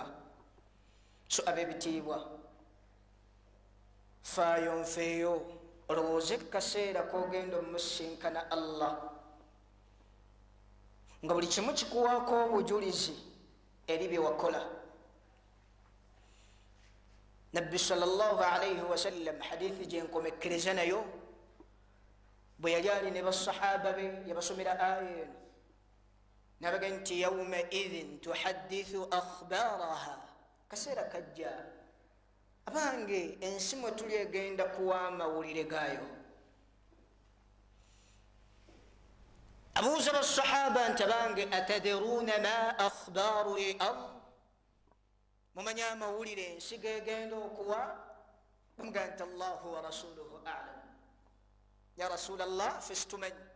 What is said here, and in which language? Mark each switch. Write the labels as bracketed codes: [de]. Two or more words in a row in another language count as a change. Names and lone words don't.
[lg] so ab'ebitiibwa, faayo nfeeyo, olowooze kaseera kogenda omusinkana Allah nga buli kimu kikuwaako obujulizi eri bye wakola. nabbi [ar] صلى الله عليه وسلم [lg] hadithi gyenkomekereza nayo, bwe yali ali ne basahaba be yabasomera aya eno nabaga nti [ar] يومئذ تحدث أخبارها, [lg] kaseera kajja abange ensi mwe tuli egenda kuwa amawulire gaayo. abuuza basahaba nti abange [ar] أتدرون ما أخبار الأرض, [lg] mumanyi amawulire ensi gegenda okuwa? bamugaa nti [ar] الله ورسوله أعلم يا رسول الله [lg] fe situmanyi.